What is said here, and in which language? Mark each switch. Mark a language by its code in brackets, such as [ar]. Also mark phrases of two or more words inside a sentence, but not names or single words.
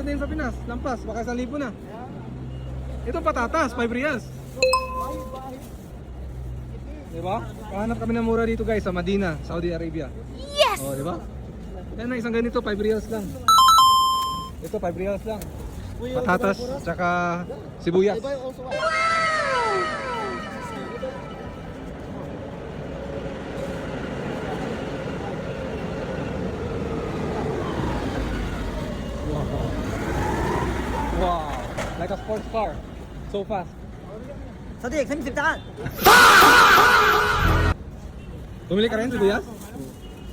[tl] 500 din sa Pinas. Lampas, baka 1,000 na. Ito patatas, 5 reals. Diba? Kahanap kami ng mura dito guys sa Medina, Saudi Arabia. Yes! Oh, diba? Yan na, isang ganito, 5 reals lang. Ito, 5 reals lang. Patatas, tsaka sibuyas. [en] Wow, like a sports car. So fast. [ar] صديق خلينا تعال [tl] Bumili ka rin, sibuyas?